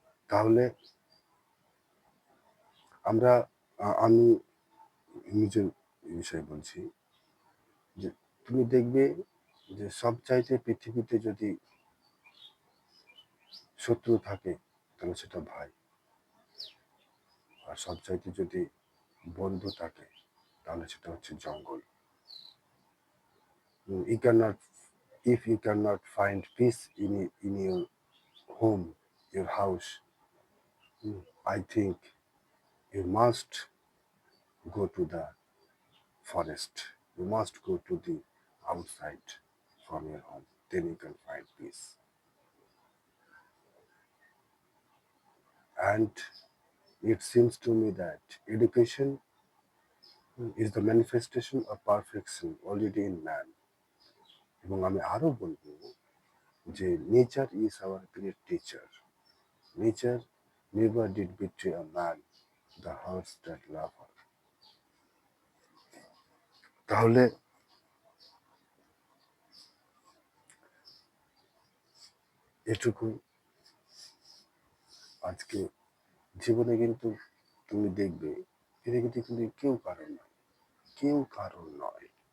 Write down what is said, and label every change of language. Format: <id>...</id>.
<bn>তাহলে আমি নিজের বিষয়ে বলছি যে তুমি দেখবে যে সবচাইতে পৃথিবীতে যদি শত্রু থাকে তাহলে সেটা ভাই, আর সবচাইতে যদি বন্ধু থাকে তাহলে সেটা হচ্ছে জঙ্গল।</bn> <en>You cannot, if you cannot find peace in your home, your house, I think you must go to the forest. You must go to the outside from your home. Then you can find peace. And it seems to me that education is the manifestation of perfection already in man.</en> <bn>এবং আমি আরো বলবো যে</bn> <en>Nature is our great teacher. Nature never did betray a man, the hearts that love her.</en> <bn>তাহলে এটুকু আজকে জীবনে কিন্তু তুমি দেখবে পৃথিবীতে কিন্তু কেউ কারণ নয়, কেউ কারণ নয়।</bn>